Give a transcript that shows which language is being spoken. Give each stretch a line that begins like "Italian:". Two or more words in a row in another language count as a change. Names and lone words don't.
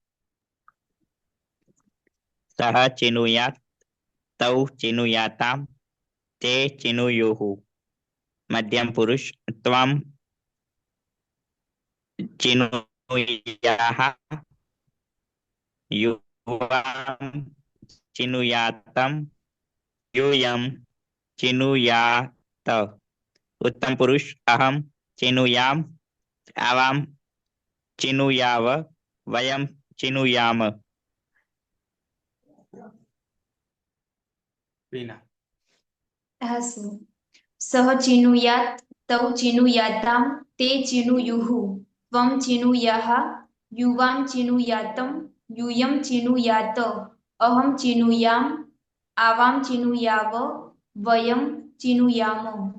Sanskrit: સહ ચિનુયાત તૌ ચિનુયાતામ તે ચિનુયુઃ મધ્યમ પુરુષ ત્વમ ચિનુયાહ યુવામ ચિનુયાતમ यूयम चिनुयात उत्तम पुरुष अहम चिनुयाम आवाम चिनुयाव वयम चिनुयाम.
Gujarati: વીના. હા સર.
Sanskrit: સહ ચિનુયાત તૌ ચિનુયાતામ તે ચિનુયુઃ ત્વમ ચિનુયાહ યુવામ ચિનુયાતમ यूयम ચિનુયાત અહમ ચિનુયામ આવામ ચિનુયાવ વયમ ચિનુયામ.